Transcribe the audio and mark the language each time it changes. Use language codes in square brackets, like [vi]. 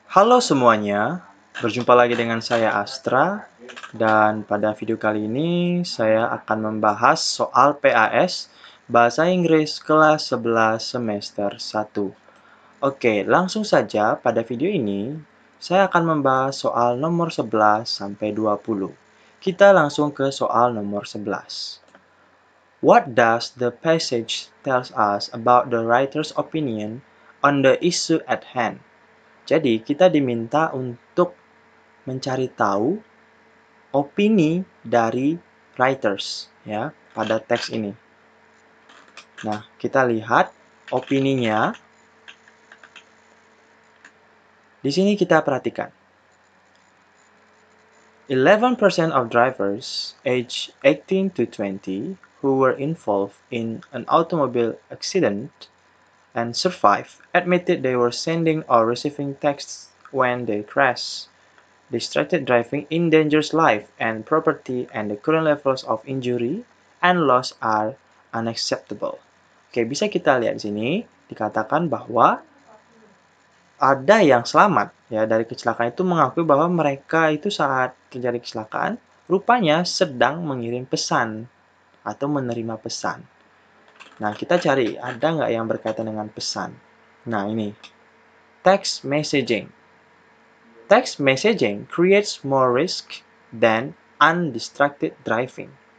[id] Halo semuanya, berjumpa lagi dengan saya Astra dan pada video kali ini saya akan membahas soal PAS Bahasa Inggris kelas 11 semester 1. Oke, langsung saja pada video ini saya akan membahas soal nomor 11 sampai 20. Kita langsung ke soal nomor 11. [en] What does the passage tells us about the writer's opinion on the issue at hand? [id] Jadi, kita diminta untuk mencari tahu opini dari writers ya pada teks ini. Nah, kita lihat opininya. Di sini kita perhatikan. [en] 11% of drivers aged 18 to 20 who were involved in an automobile accident and survived admitted they were sending or receiving texts when they crashed. Distracted driving endangers life and property, and the current levels of injury and loss are unacceptable. [id] Oke, bisa kita lihat di sini dikatakan bahwa ada yang selamat ya dari kecelakaan itu mengakui bahwa mereka itu saat terjadi kecelakaan rupanya sedang mengirim pesan atau menerima pesan. Nah, kita cari ada nggak yang berkaitan dengan pesan. Nah, ini text messaging. [en] Text messaging creates more risk than undistracted driving.